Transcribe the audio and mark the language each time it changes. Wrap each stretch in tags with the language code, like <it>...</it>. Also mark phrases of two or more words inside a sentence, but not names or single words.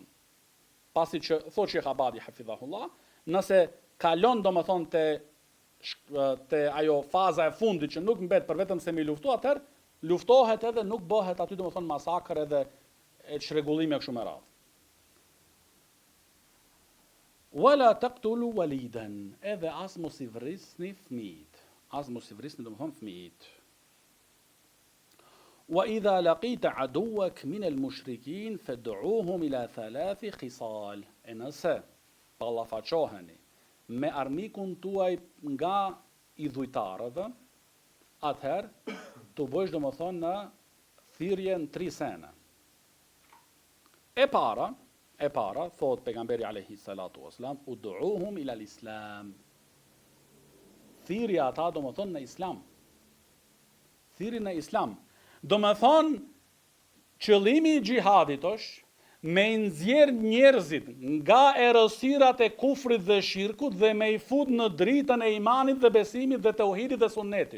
<sq>Pasi që thotë Sheikh Abadi hafidhahullah, nëse kalon domethënë te ajo faza e fundit që nuk mbet për vetëm se mi luftu, atëherë luftohet edhe nuk bëhet aty domethënë masakër edhe e çrregullimi kështu me radhë.</sq> <ar>ولا تقتلوا وليدا,</ar> <sq>edhe as mos I vrisni fëmijët. As mos I vrisni domethënë fëmijët.</sq> <ar>وإذا لقيت عدوك من المشركين فادعهم إلى 3 خصال.</ar> <sq>E nëse ballafaqoheni me armikun tuaj nga idhujtarëve, atëherë të bësh domethënë në thirrje në 3 sene. E para, thot pejgamberi</sq> <ar>عليه الصلاة والسلام, ادعهم إلى الإسلام.</ar> <sq>Thirrja ata domethënë në islam. Thirrja në islam. Domethënë, qëllimi I xhihadit është me nxjerr njerëzit nga errësirat e kufrit dhe shirkut dhe me I fut në dritën e imanit dhe besimit dhe tauhidit dhe sunnetit.</sq>